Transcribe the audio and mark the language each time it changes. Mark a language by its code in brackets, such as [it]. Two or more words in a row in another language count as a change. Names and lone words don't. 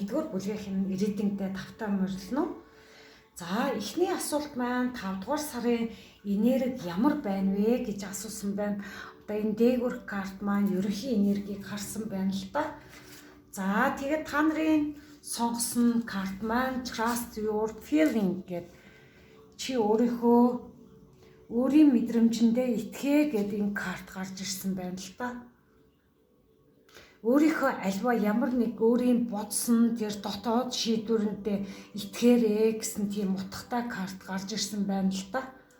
[mn] 1-р бүлгийн reading-д тавтаа морилно. За эхний асуулт маань 5 дугаар сарын энерги ямар байна вэ гэж асуусан байна. Одоо энэ дээгүүр карт маань ерөнхий энергийг харсан байна л да. За тэгээд та нарын сонгосон карт маань [en] Trust your feeling [mn] гэдэг чи өөрийнхөө өөрийн мэдрэмжэндээ итгэе гэдэг энэ карт гарч ирсэн байна л да. Өөрийнхөө альва ямар нэг өөрийн бодсон тэр дотоод шийдвэрэндээ итгээрээ гэсэн тийм утгатай карт гарч ирсэн байна л да.